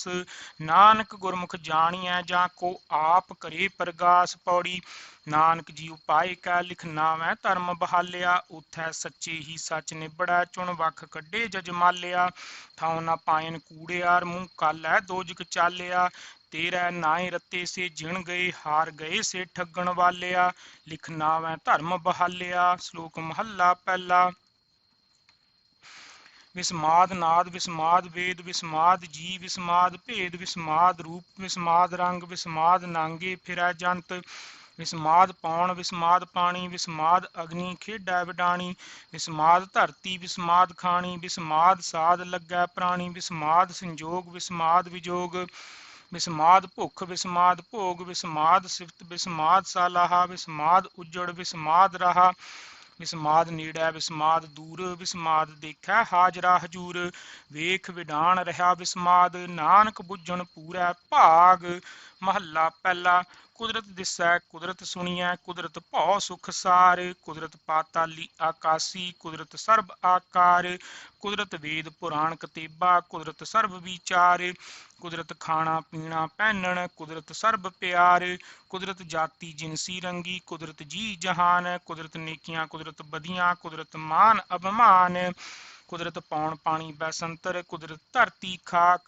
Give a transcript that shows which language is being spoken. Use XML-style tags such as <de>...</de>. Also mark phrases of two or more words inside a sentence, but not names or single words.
<pa>ਨਾਨਕ ਗੁਰਮੁਖ ਜਾਣੀਐ ਜਾਂ ਕੋ ਆਪ ਕਰੇ ਪ੍ਰਗਾਸ। ਪੌੜੀ ਨਾਨਕ ਜੀ ਉਪਾਏ ਕੈ ਲਿਖ ਨਾਵੈ ਧਰਮ ਬਹਾਲਿਆ। ਉਥੈ ਸੱਚੇ ਹੀ ਸੱਚ ਨਿਬੜੈ ਚੁਣ ਵੱਖ ਕੱਢੇ ਜਜਮਾਲਿਆ। ਥਾਉ ਨਾ ਪਾਇਨ ਕੂੜਿਆਰ ਮੂੰਹ ਕਾਲੈ ਦੋਜਕ ਚਾਲਿਆ। ਤੇਰੈ ਨਾਇ ਰਤੇ ਸੇ ਜਿਣਿ ਗਏ ਹਾਰਿ ਗਏ ਸਿ ਠਗਣ ਵਾਲਿਆ। ਲਿਖਿ ਨਾਵੈ ਧਰਮੁ ਬਹਾਲਿਆ। ਸਲੋਕ ਮਹਲਾ ਪਹਿਲਾ। ਵਿਸਮਾਦੁ ਨਾਦ ਵਿਸਮਾਦੁ ਵੇਦ ਵਿਸਮਾਦੁ ਜੀਅ ਵਿਸਮਾਦੁ ਭੇਦ ਵਿਸਮਾਦੁ ਰੂਪ ਵਿਸਮਾਦੁ ਰੰਗ ਵਿਸਮਾਦੁ ਨਾਗੇ ਫਿਰਹਿ ਜੰਤ। ਵਿਸਮਾਦੁ ਪਉਣੁ ਵਿਸਮਾਦੁ ਪਾਣੀ ਵਿਸਮਾਦੁ ਅਗਨੀ ਖੇਡਹਿ ਵਿਡਾਣੀ। ਵਿਸਮਾਦੁ ਧਰਤੀ ਵਿਸਮਾਦੁ ਖਾਣੀ ਵਿਸਮਾਦੁ ਸਾਦਿ ਲਗਹਿ ਪਰਾਣੀ। ਵਿਸਮਾਦੁ ਸੰਜੋਗੁ ਵਿਸਮਾਦੁ ਵਿਜੋਗੁ ਵਿਸਮਾਦੁ ਭੁਖ ਵਿਸਮਾਦੁ ਭੋਗੁ ਵਿਸਮਾਦੁ ਸਿਫਤਿ ਵਿਸਮਾਦੁ ਸਾਲਾਹ। ਵਿਸਮਾਦੁ ਉਝੜ ਵਿਸਮਾਦੁ ਰਾਹ। ਵਿਸਮਾਦੁ ਨੇੜੈ ਵਿਸਮਾਦੁ ਦੂਰਿ ਵਿਸਮਾਦੁ ਦੇਖੈ ਹਾਜਰਾ ਹਜੂਰਿ। ਵੇਖਿ ਵਿਡਾਣੁ ਰਹਿਆ ਵਿਸਮਾਦੁ ਨਾਨਕ ਬੁਝਣੁ ਪੂਰੈ ਭਾਗਿ। ਮਹਲਾ ਪਹਿਲਾ। ਕੁਦਰਤਿ ਦਿਸੈ ਕੁਦਰਤਿ ਸੁਣੀਐ ਕੁਦਰਤਿ ਭਉ ਸੁਖ ਸਾਰੁ। ਕੁਦਰਤਿ ਪਾਤਾਲੀ ਆਕਾਸੀ ਕੁਦਰਤਿ ਸਰਬ ਆਕਾਰੁ। ਕੁਦਰਤਿ ਵੇਦ ਪੁਰਾਣ ਕਤੇਬਾ ਕੁਦਰਤਿ ਸਰਬ ਵੀਚਾਰੁ। ਕੁਦਰਤਿ ਖਾਣਾ ਪੀਣਾ ਪੈਨ੍ਣੁ ਕੁਦਰਤਿ ਸਰਬ ਪਿਆਰੁ। ਕੁਦਰਤਿ ਜਾਤੀ ਜਿਨਸੀ ਰੰਗੀ ਕੁਦਰਤਿ ਜੀਅ ਜਹਾਨ। ਕੁਦਰਤਿ ਨੇਕੀਆ ਕੁਦਰਤਿ ਬਦੀਆ ਕੁਦਰਤਿ ਮਾਨੁ ਅਭਿਮਾਨੁ। ਕੁਦਰਤਿ ਪਉਣੁ ਪਾਣੀ ਬੈਸੰਤਰੁ ਕੁਦਰਤਿ ਧਰਤੀ ਖਾਕੁ।</pa>